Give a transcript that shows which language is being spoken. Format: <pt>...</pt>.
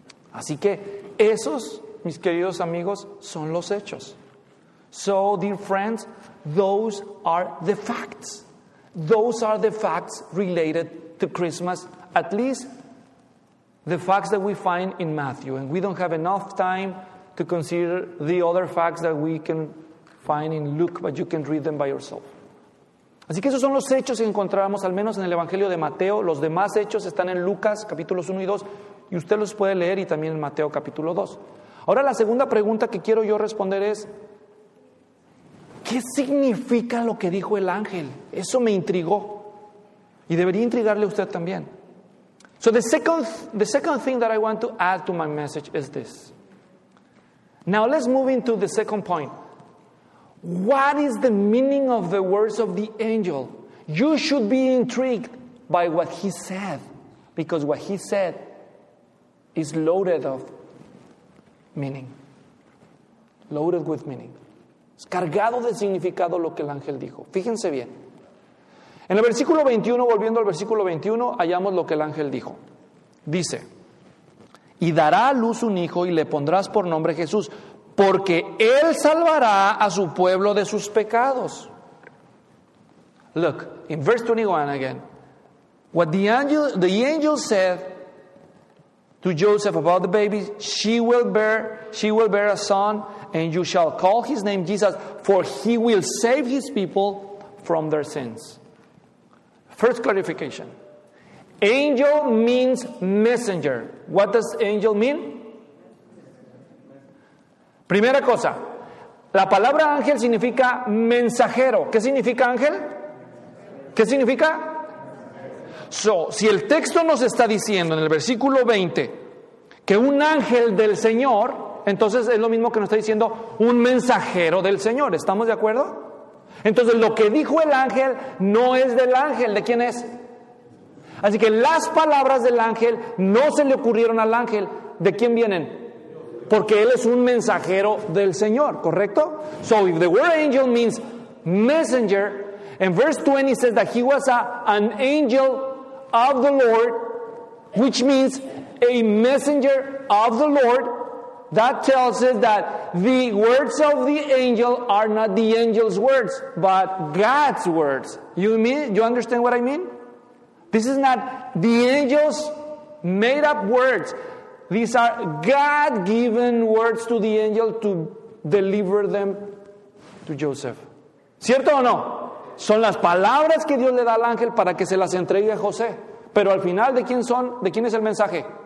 <es>Así que esos, mis queridos amigos, son los hechos.</es> <en>So, dear friends, those are the facts. Those are the facts related to Christmas, at least the facts that we find in Matthew. And we don't have enough time to consider the other facts that we can find in Luke, but you can read them by yourself.</en> <es>Así que esos son los hechos que encontramos, al menos en el Evangelio de Mateo. Los demás hechos están en Lucas, capítulos 1 y 2, y usted los puede leer, y también en Mateo, capítulo 2. Ahora, la segunda pregunta que quiero yo responder es, ¿qué significa lo que dijo el ángel? Eso me intrigó, y debería intrigarle a usted también.</es> <en>So, the second thing that I want to add to my message is this. Now, let's move into the second point. What is the meaning of the words of the angel? You should be intrigued by what he said, because what he said is loaded of meaning. Loaded with meaning.</en> <es>Es cargado de significado lo que el ángel dijo. Fíjense bien. En el versículo 21, volviendo al versículo 21, hallamos lo que el ángel dijo. Dice, y dará a luz un hijo y le pondrás por nombre Jesús, porque él salvará a su pueblo de sus pecados.</es> <en>Look, in verse 21 again, what the angel said to Joseph about the baby, she will bear a son, and you shall call his name Jesus, for he will save his people from their sins. First clarification. Angel means messenger. What does angel mean?</en> <es>Primera cosa, la palabra ángel significa mensajero. ¿Qué significa ángel? ¿Qué significa? So, si el texto nos está diciendo en el versículo 20 que un ángel del Señor, entonces es lo mismo que nos está diciendo un mensajero del Señor. ¿Estamos de acuerdo? Entonces, lo que dijo el ángel no es del ángel. ¿De quién es? Así que las palabras del ángel no se le ocurrieron al ángel. ¿De quién vienen? Porque él es un mensajero del Señor, ¿correcto?</es> <en>So, if the word angel means messenger, and verse 20 says that he was an angel of the Lord, which means a messenger of the Lord, that tells us that the words of the angel are not the angel's words, but God's words. You understand what I mean? This is not the angel's made up words. These are God-given words to the angel to deliver them to Joseph.</en> <es>¿Cierto o no? Son las palabras que Dios le da al ángel para que se las entregue a José. Pero al final, ¿de quién es el mensaje?</es>